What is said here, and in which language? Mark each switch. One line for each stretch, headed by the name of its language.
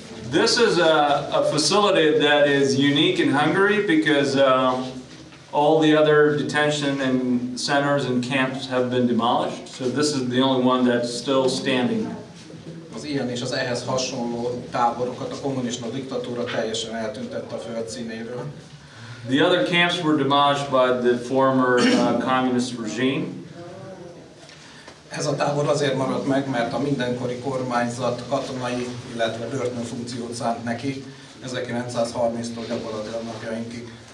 English: This is a facility that is unique in Hungary because all the other detention and centers and camps have been demolished. So this is the only one that's still standing.
Hungarian: Az ilyen és az ehhez hasonló táborokat a kommunista diktatúra teljesen eltüntette a föld színéről.
English: The other camps were demolished by the former communist regime.
Hungarian: Ez a tábor azért maradt meg, mert a mindenkori kormányzat katonai, illetve börtönfunkciót szánt neki 1930-tól gyakorlatilag napjainkig.